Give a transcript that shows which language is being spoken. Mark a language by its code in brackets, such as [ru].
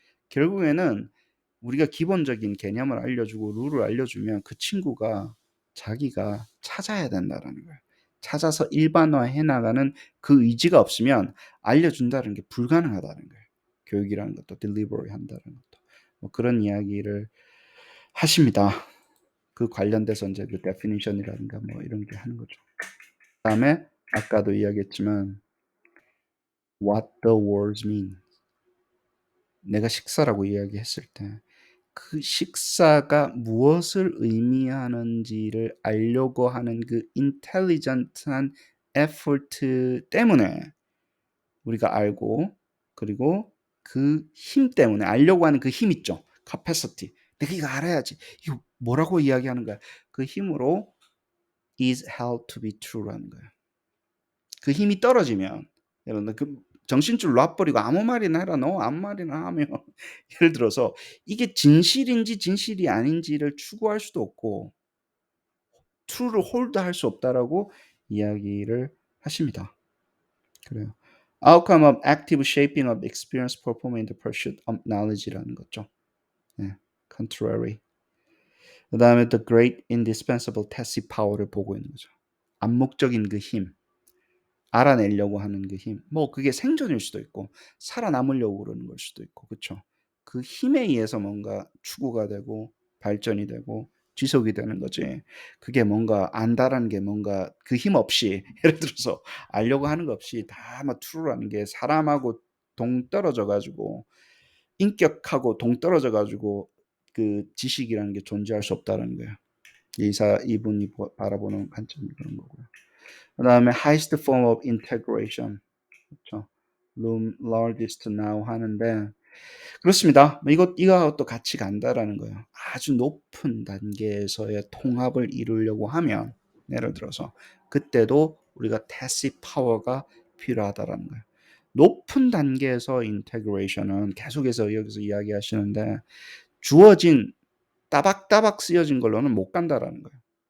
[ko] 결국에는 우리가 기본적인 개념을 알려주고 룰을 알려주면 그 친구가 자기가 찾아야 된다라는 거예요. 찾아서 일반화해 나가는 그 의지가 없으면 알려준다는 게 불가능하다는 거예요. 교육이라는 것도 delivery 한다는 것도. 뭐 그런 이야기를 하십니다. 그 관련돼서 인제 그 definition이라든가 뭐 이런 게 하는 거죠. 그다음에 아까도 이야기했지만 [en] what the words mean. [ko] 내가 식사라고 이야기했을 때 그 식사가 무엇을 의미하는지를 알려고 하는 그 intelligent한 effort 때문에 우리가 알고 그리고 그 힘 때문에 알려고 하는 그 힘 있죠. capacity. '내가 이거 알아야지. 이거 뭐라고 이야기하는 거야? 그 힘으로 [en] is held to be true [ko] 라는 거야. 그 힘이 떨어지면 여러분 그 정신줄 놔 버리고 아무 말이나 해라. 너 아무 말이나 하면 예를 들어서 이게 진실인지 진실이 아닌지를 추구할 수도 없고 true를 홀드할 수 없다라고 이야기를 하십니다. 그래요. [en] Outcome of active shaping of experience performed in the pursuit of knowledge [ko] 라는 거죠. 네. contrary. 그다음에 [en] the great indispensable tacit power [ko] 를 보고 있는 거죠. 암묵적인 그 힘. 알아내려고 하는 그 힘. 뭐 그게 생존일 수도 있고 살아남으려고 그러는 걸 수도 있고 그쵸. 그 힘에 의해서 뭔가 추구가 되고 발전이 되고 지속이 되는 거지. 그게 뭔가 안다라는 게 뭔가 그 힘 없이 예를 들어서 알려고 하는 거 없이 다 막 true라는 게 사람하고 동떨어져 가지고 인격하고 동떨어져 가지고 그 지식이라는 게 존재할 수 없다라는 거예요. 이분이 바라보는 관점이 그런 거고요. 그다음에 [en] highest form of integration. [ko] 그렇죠. [en] room largest now [ko] 하는데 그렇습니다. 이거하고 같이 간다라는 거예요. 아주 높은 단계에서의 통합을 이루려고 하면 예를 들어서 그때도 우리가 tacit power가 필요하다라는 거예요. 높은 단계에서 인테그레이션은 계속해서 여기서 이야기하시는데 주어진 따박따박 쓰여진 걸로는 못 간다라는 거예요.